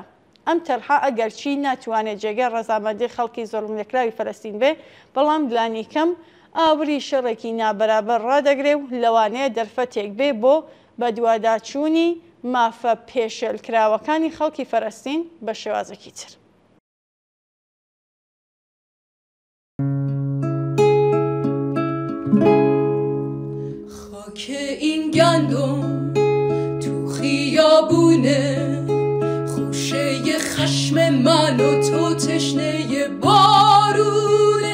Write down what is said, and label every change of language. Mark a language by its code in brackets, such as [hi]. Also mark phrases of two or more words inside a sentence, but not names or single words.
[ckb] ئەم تەرحا ئەگەر چی ناتوانێت جێگەی ڕەزامەندی خەڵکی زۆڵم لەکراوی فەلەستین بێ، بەڵام لانی کەم ئاوری شەڕێکی نابەرابەر ڕادەگرێ و لەوانەیە دەرفەتێک بێ بۆ بە دوواداچوونی مافە پێشێلکراوەکانی خەڵکی فەلەستین بە شێوازێکی تر. [fa] خاک این گندم تو خیابونه، خوشه خشم من و تو تشنه بارونه.